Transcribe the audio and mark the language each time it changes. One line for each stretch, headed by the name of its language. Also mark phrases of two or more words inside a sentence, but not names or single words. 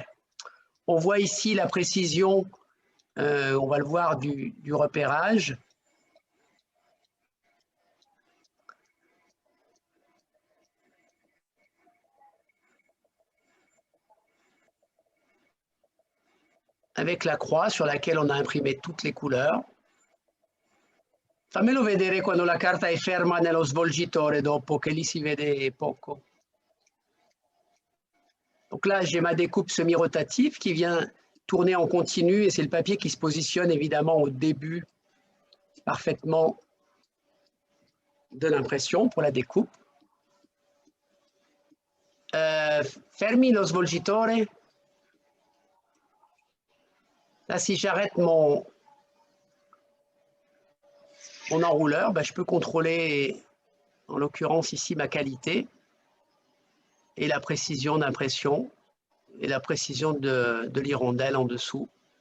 French: On voit ici la précision, on va le voir, du repérage. Avec la croix sur laquelle on a imprimé toutes les couleurs.
Italian: Fammelo vedere quando la carta è ferma nello svolgitore dopo, che lì si vede poco.
French: Donc là, j'ai ma découpe semi-rotative qui vient tourner en continu et c'est le papier qui se positionne évidemment au début parfaitement de l'impression pour la découpe.
Italian: Fermi lo svolgitore.
French: Là, si j'arrête mon enrouleur, ben, je peux contrôler, en l'occurrence ici, ma qualité et la précision d'impression et la précision de l'hirondelle en dessous.